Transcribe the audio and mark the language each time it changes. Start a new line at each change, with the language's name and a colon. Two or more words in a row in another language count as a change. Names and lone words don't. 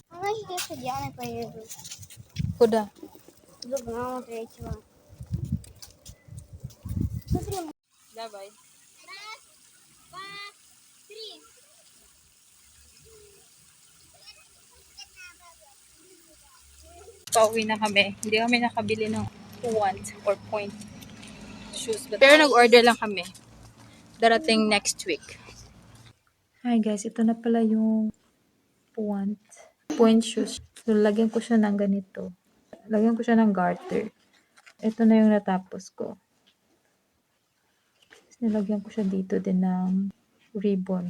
Russian: если с Дианой поеду? Куда? Зубного третьего. Смотри. Давай. Раз, два, три.
Filipino: Pauwi na kami. Hindi kami nakabili ng
English: want or point shoes.
Filipino: Pero nag-order lang kami. Darating
English: next week. Hi guys,
Filipino: ito na pala yung
English: point shoes.
Filipino: So, lagyan ko siya ng ganito. Lagyan ko siya ng garter. Ito na yung natapos ko. Tapos, nilagyan ko siya dito din ng ribbon.